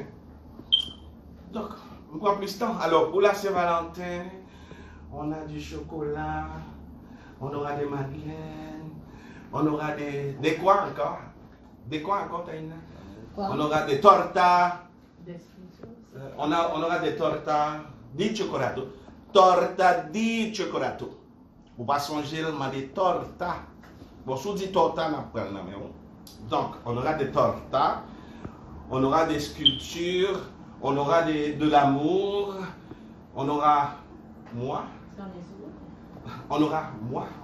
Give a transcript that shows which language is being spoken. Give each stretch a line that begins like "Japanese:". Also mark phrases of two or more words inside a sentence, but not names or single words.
French: Donc, on prend plus de temps. Alors, pour la Saint-Valentin, on a du chocolat, on aura des madeleines, on aura des quoi encore? Des quoi encore, Taïna? On aura des tortas. On aura des
Italian: tortas di cioccolato. Torta di cioccolato.
French: Vous pas songer, mais des tortas. Bon, si on dit torta, on n'a pas. Donc, on aura des tortas, on aura des sculptures, on aura de l'amour, on aura moi. On aura moi.